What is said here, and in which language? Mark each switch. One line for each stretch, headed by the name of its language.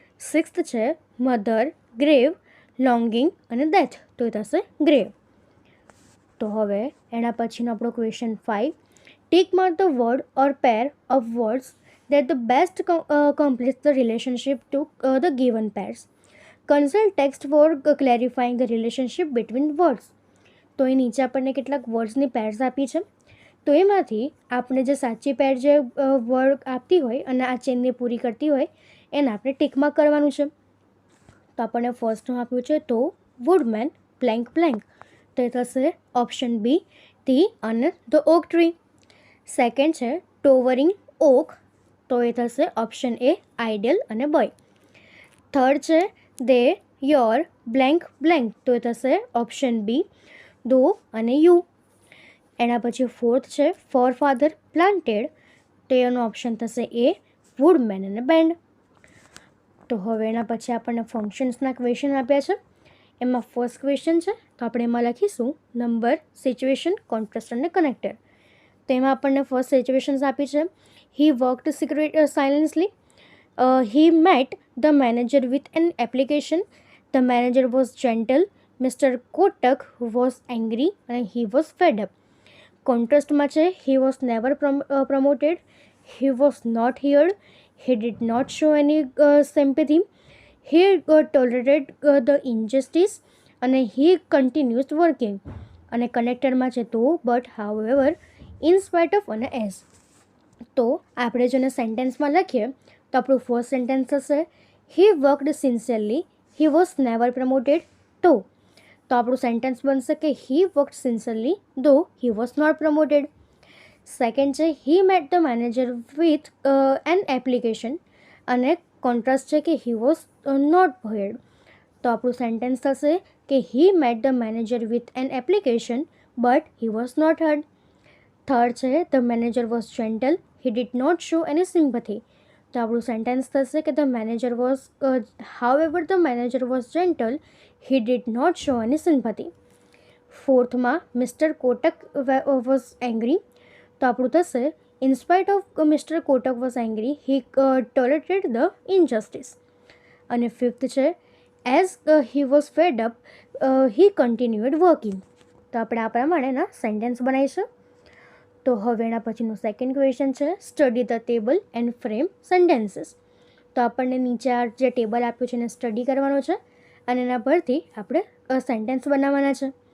Gujarati: Sixth છે mother, grave, longing અને death, તો એ થશે ગ્રેવ. તો હવે એના પછીનો આપણો question 5,
English: Tick mark the word or pair of words that the best completes the relationship to the given pairs. Consult text for clarifying the relationship between words.
Gujarati: તો એ નીચે આપણને કેટલાક વર્ડ્સની પેર્સ આપી છે, તો એમાંથી આપણે જે સાચી પેર જે વર્ડ આપતી હોય અને આ ચેનને પૂરી કરતી હોય એને આપણે ટીકમાં કરવાનું છે. તો આપણને ફર્સ્ટનું આપ્યું છે તો વુડમેન બ્લેન્ક બ્લેન્ક, તો એ થશે ઓપ્શન બી ધી અને ધ ઓક ટ્રી. સેકન્ડ છે ટોવરિંગ ઓક, તો એ થશે ઓપ્શન એ આઈડલ અને બોય. થર્ડ છે દે, યોર, બ્લેન્ક બ્લેન્ક, તો એ થશે ઓપ્શન બી દો અને યુ. એના પછી ફોર્થ છે ફોર ફાધર પ્લાન્ટેડ, તો એનો ઓપ્શન થશે એ વુડમેન અને બેન્ડ. તો હવે એના પછી આપણને ફંક્શન્સના ક્વેશ્ચન આપ્યા છે. એમાં ફર્સ્ટ ક્વેશ્ચન છે તો આપણે એમાં લખીશું નંબર, સિચ્યુએશન, કોન્ટ્રાસ્ટ અને કનેક્ટર. તો એમાં આપણને ફર્સ્ટ સિચ્યુએશન્સ આપી છે.
English: He worked silently. He met the manager with an application. The manager was gentle. Mr. Kotak was angry and he was fed up.
Gujarati: કોન્ટ્રાસ્ટમાં છે
English: he was never promoted. He was not heard. He did not show any sympathy. He tolerated the injustice અને he continues working.
Gujarati: અને કનેક્ટરમાં છે તો but however in spite of અને as. તો આપણે જેને સેન્ટેન્સમાં લખીએ તો આપણું ફર્સ્ટ સેન્ટેન્સ થશે
English: He worked sincerely, he was never promoted.
Gujarati: તો આપણું સેન્ટેન્સ બનશે કે
English: He worked sincerely though he was not promoted. Second છે he met the manager with an application
Gujarati: અને કોન્ટ્રાસ્ટ છે કે
English: He was not heard.
Gujarati: તો આપણું સેન્ટેન્સ થશે કે
English: He met the manager with an application but he was not heard.
Gujarati: Third છે
English: The manager was gentle, he did not show any sympathy.
Gujarati: તો આપણું સેન્ટેન્સ થશે કે
English: The manager was however the manager was gentle, he did not show any sympathy.
Gujarati: ફોર્થમાં
English: mister Kotak was angry,
Gujarati: તો આપણું થશે
English: In spite of Mr. Kotak was angry, he tolerated the injustice.
Gujarati: અને fifth છે
English: As he was fed up he continued working.
Gujarati: તો આપણે આ પ્રમાણેના sentence બનાવીશું. તો હવે એના પછીનું સેકન્ડ ક્વેશ્ચન છે
English: Study the table and frame sentences.
Gujarati: તો આપણને નીચે આ જે ટેબલ આપ્યું છે એને સ્ટડી કરવાનો છે અને એના પરથી આપણે સેન્ટેન્સ બનાવવાના છે.